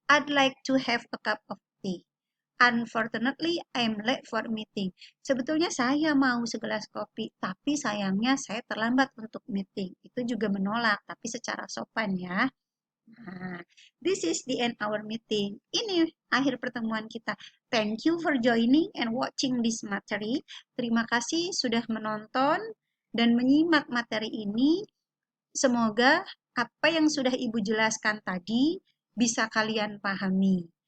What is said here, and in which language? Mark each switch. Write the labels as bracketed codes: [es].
[en] I'd like to have a cup of tea. Unfortunately, I'm late for meeting. [id] Sebetulnya saya mau segelas kopi, tapi sayangnya saya terlambat untuk meeting. Itu juga menolak, tapi secara sopan ya. [en] Nah, this is the end our meeting. [id] Ini akhir pertemuan kita. [en] Thank you for joining and watching this material. [id] Terima kasih sudah menonton dan menyimak materi ini. Semoga apa yang sudah Ibu jelaskan tadi bisa kalian pahami.